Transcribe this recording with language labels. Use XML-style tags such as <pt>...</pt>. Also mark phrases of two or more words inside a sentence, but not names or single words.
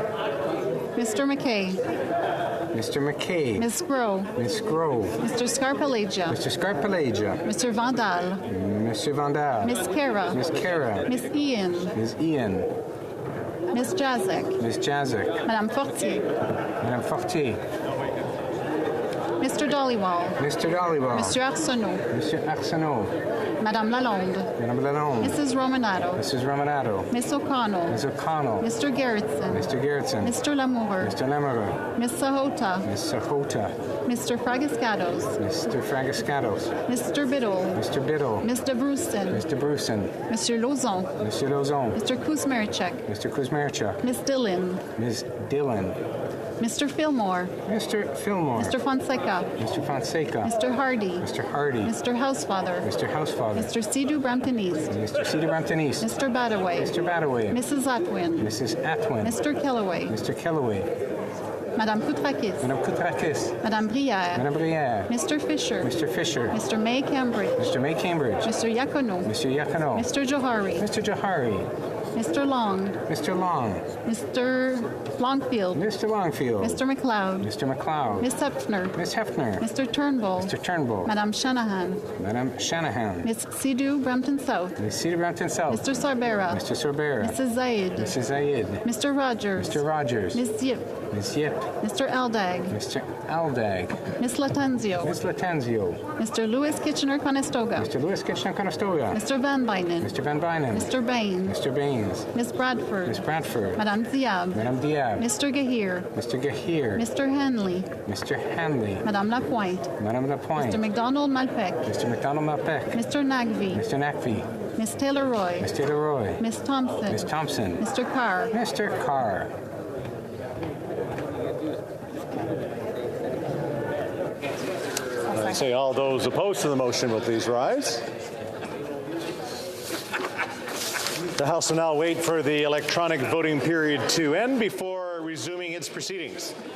<en>Mr. McKay. Mr. McKay. Ms. Grove. Ms. Grove. Mr. Scarpalagia. Mr. Scarpalagia. Mr. Vandal. Monsieur Vandal. Miss Kara. Miss Kara. Miss Ian. Miss Ian. Miss Jazek. Miss Jazek. Madame Fortier. Madame Fortier. Mr. Dollywall. Mr. Dollywall. Monsieur Arsenault. Monsieur Arsenault. Madame Lalonde. Madame Lalonde. Mrs. Romanato. Mrs. Romanato. Miss O'Connell. Miss O'Connell. Mr. Gerritsen. Mr. Gerritsen. Mr. Lamoureux. Mr. Lamoureux. Miss Sahota. Miss Sahota. Mr. Fragascados. Mr. Fragascados. Mr. Biddle. Mr. Biddle. Mr. Brewston. Mr. Brewston. Monsieur Lauzon. Monsieur Lauzon. Mr. Kuzmerichek. Mr. Kuzmerichek. Miss Dillon. Ms. Dillon. Mr. Fillmore. Mr. Fillmore. Mr. Fonseca. Mr. Fonseca. Mr. Hardy. Mr. Hardy. Mr. Housefather. Mr. Housefather. Mr. Sidhu Bramptonese. Mr. Cedar Brampton East. Mr. Badaway. Mr. Badaway. Mrs. Atwin. Mrs. Atwin. Mr. Kellaway. Mr. Kellaway. Madame Koutrakis. Madame Koutrakis. Madame Brière. Madame Brière. Mr. Fisher. Mr. Fisher. Mr. May Cambridge. Mr. May Cambridge. Mr. Yakono. Mr. Yakono. Mr. Johari. Mr. Johari. Mr. Long. Mr. Long. Mr. Longfield. Mr. Longfield. Mr. McLeod. Mr. McLeod. Miss Hefner. Miss Hefner. Mr. Turnbull. Mr. Turnbull. Madame Shanahan. Madame Shanahan. Miss Sidhu Brampton South. Miss Cedar Brampton South. Mr. Sarbera. Mr. Sorbera. Mrs. Zaid. Mrs. Zayed. Mr. Rogers. Mr. Rogers. Miss Yip. Miss Yip. Mr. Aldag. Mr. Aldag. Miss Latanzio. Miss Latanzio. Mr. Louis Kitchener-Conestoga. Mr. Louis Kitchener-Conestoga. Mr. Van Bynen. Mr. Van Bynen. Mr. Bain. Mr. Baines. Miss Bradford. Miss Bradford. Madame Diab. Madame Diab. Mr. Gahir. Mr. Gahir. Mr. Hanley. Mr. Hanley. Madame Lapointe. Madame Lapointe. Mr. McDonald Malpec. Mr. McDonald Malpec. Mr. Nagvi. Mr. Nakvi. Miss Taylor-Roy. Miss Taylor-Roy. Miss Thompson. Miss Thompson. Mr. Carr. Mr. Carr. I say all those opposed to the motion will please rise. The House will now wait for the electronic voting period to end before resuming its proceedings.</en>